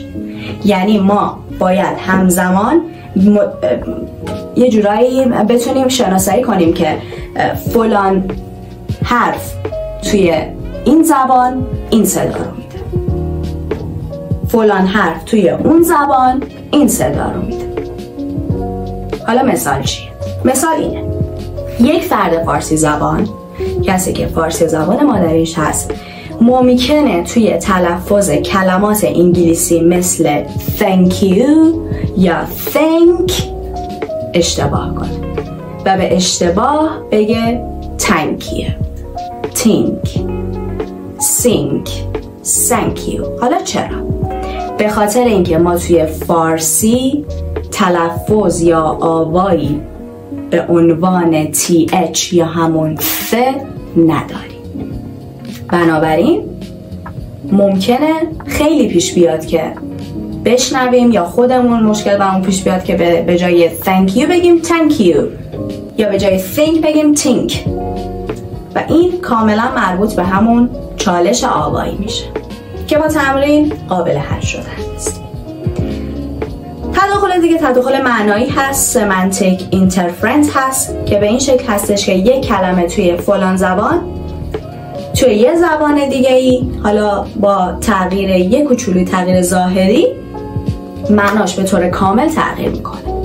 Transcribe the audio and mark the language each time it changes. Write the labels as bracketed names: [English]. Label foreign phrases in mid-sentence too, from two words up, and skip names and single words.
[Persian] یعنی ما باید همزمان یه جورایی بتونیم شناسایی کنیم که فلان حرف توی این زبان این صدا رو میده، فلان حرف توی اون زبان این صدا رو میده. حالا مثال چیه؟ مثال اینه: یک فرد فارسی زبان، کسی که فارسی زبان مادریش هست، ممکنه توی تلفظ کلمات انگلیسی مثل [English] thank you [Persian] یا thank اشتباه کنه و به اشتباه بگه [English] thank you، think، sink، thank you. [Persian] حالا چرا؟ به خاطر اینکه ما توی فارسی تلفظ یا آوایی به عنوان th یا همون th نداریم. بنابراین ممکنه خیلی پیش بیاد که بشنویم یا خودمون مشکل برامون پیش بیاد که به جای [English] thank you [Persian] بگیم [English] thank you [Persian] یا به جای think بگیم think و این کاملا مربوط به همون چالش آوایی میشه که با تمرین قابل حل شدن است. تداخل دیگه تداخل معنایی هست، [English] semantic interference [Persian] هست که به این شکل هستش که یک کلمه توی فلان زبان توی یه زبان دیگه ای، حالا با تغییر یک کوچولوی تغییر ظاهری، معناش به طور کامل تغییر میکنه.